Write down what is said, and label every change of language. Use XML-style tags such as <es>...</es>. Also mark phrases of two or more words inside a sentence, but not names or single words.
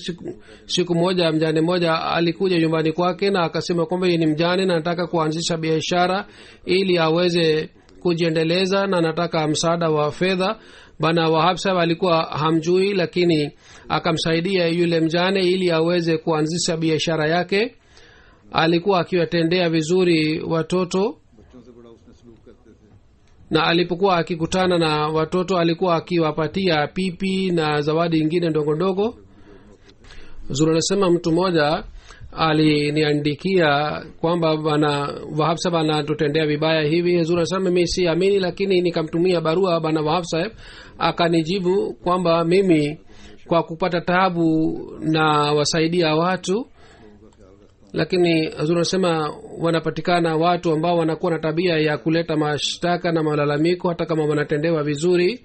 <sw>Siku moja mjane moja alikuja nyumbani kwake na akasema kwamba yeye ni mjane na anataka kuanzisha biashara ili aweze kujiendeleza na anataka msaada wa fedha. Bana Wahab Saheb alikuwa hamjui, lakini akamsaidia yule mjane ili aweze kuanzisha biashara yake. Alikuwa akiwatendea vizuri watoto,</sw> <ur>بچوں سے بڑا اس نے سلوک کرتے تھے.</ur> <sw>na alipokuwa akikutana na watoto alikuwa akiwapatia pipi na zawadi nyingine ndogo ndogo. Zuri anasema mtu mmoja aliniandikia kwamba bana Wahab Saheb anatutendea vibaya hivi. Zuri anasema mimi siamini, lakini nikamtumia barua bana Wahab Saheb, akanijibu kwamba mimi kwa kupata taabu na wasaidia watu, lakini Hazur anasema wanapatikana watu ambao wanakuwa na tabia ya kuleta mashtaka na malalamiko hata kama wanatendewa vizuri.</sw>